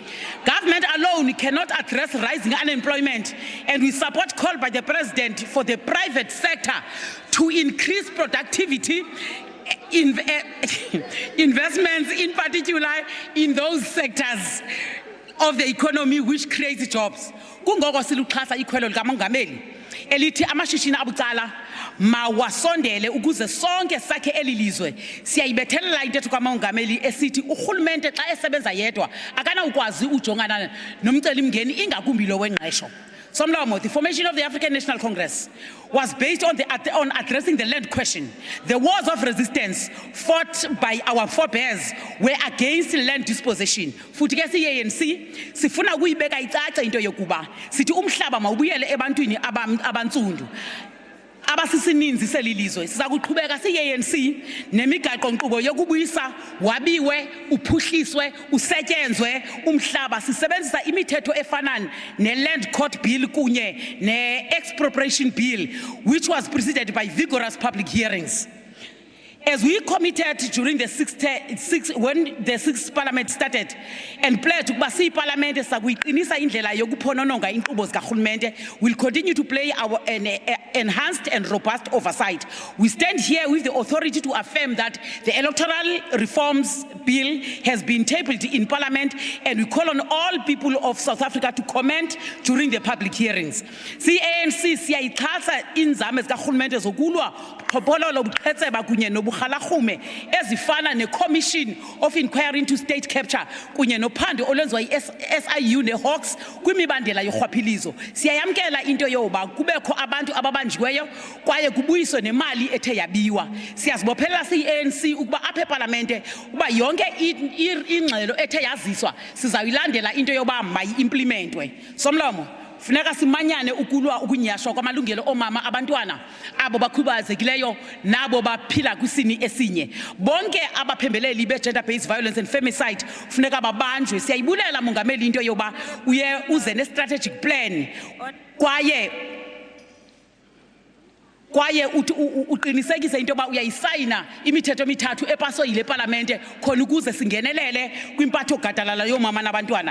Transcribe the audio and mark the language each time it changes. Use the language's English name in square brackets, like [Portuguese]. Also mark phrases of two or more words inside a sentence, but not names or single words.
[English] Government alone cannot address rising unemployment, and we support call by the President for the private sector to increase productivity, investments in particular in those sectors of the economy which creates jobs. [Xhosa] Kungoko siluxhasa ikhwelo likamongameli elithi amashishini abucala mawasondele ukuze sonke sakhe elilizwe. Siyayibethelela intetho kamongameli esithi urhulumente xa esebenza yedwa akana ukwazi ujongana nomcelimngeni ingakumbi lo wengqesho. Somlomo, [English] the formation of the African National Congress was based on addressing the land question. The wars of resistance fought by our forebears were against land dispossession. [Xhosa] Futhi ke ANC sifuna ukuyibeka icaca into yokuba sithi umhlaba mawubuyele ebantwini abantsundu. Abasisininzi selilizwe sizakuqhubeka ANC nemigaqo nkqubo yokubuyisa wabiwe uphuhliswe usetyenzwe umhlaba sisebenzisa imithetho efana ne-Land Court Bill kunye ne-Expropriation Bill, [English] which was preceded by vigorous public hearings. As we committed during when the sixth Parliament started and pledged to [Xhosa] basi Parliament sakuyiqinisa indlela yokuphonononga inkqubo zikaRhulumente, [English] will continue to play our enhanced and robust oversight. We stand here with the authority to affirm that the Electoral Reforms Bill has been tabled in Parliament, and we call on all people of South Africa to comment during the public hearings. [Xhosa] ANC siyayixhasa inzame zikaRhulumente zokulwa qhophololo buqhetseba kunye nobuhalahume ezifana ne-Commission of Inquiry into State Capture kunye nophando olwenziwa yi-SIU ne-Hawks kwimibandela yorhwaphilizo. Siyayamkela into yoba kubekho abantu ababanjiweyo kwaye kubuyiswe nemali ethe yabiwa. Siyazibophelela siyi-ANC ukuba apha eParlamente uba yonke ingxelo ethe yaziswa sizayilandela into yoba mayi-implementwe. Somlomo, funeka simanyane ukulwa ukunyashwa kwamalungelo omama abantwana abo bakhubazekileyo nabo baphila kwisini esinye. Bonke abaphembeleli be- [English] gender based violence and femicide [Xhosa] funeka babanjwe. Siyayibulela mongameli into yoba uye uze ne- [English] strategic plan [Xhosa] kwaye uqinisekise into yoba uyayisayina imithetho emithathu epaswa yile Parliamente khona ukuze singenelele kwimpatho gadalala yoomama nabantwana.